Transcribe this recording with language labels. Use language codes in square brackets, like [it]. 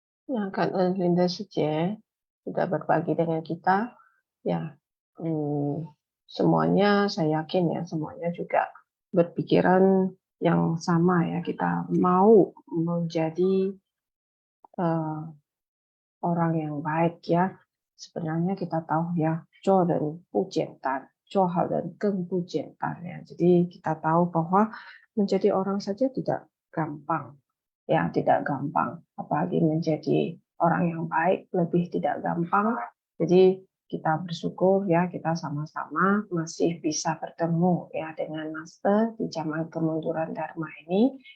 [id] Nah, Kak Linda Suci sudah berbagi dengan kita. Ya, semuanya saya yakin ya, semuanya juga berpikiran yang sama ya. Kita mau menjadi orang yang baik ya. Sebenarnya kita tahu ya, [zh] 做人不简单，做好人更不简单ya. [id] Jadi kita tahu bahwa menjadi orang saja tidak gampang. Ya, tidak gampang. Apalagi menjadi orang yang baik lebih tidak gampang. Jadi kita bersyukur ya, kita sama-sama masih bisa bertemu ya dengan Master di zaman kemunduran Dharma ini.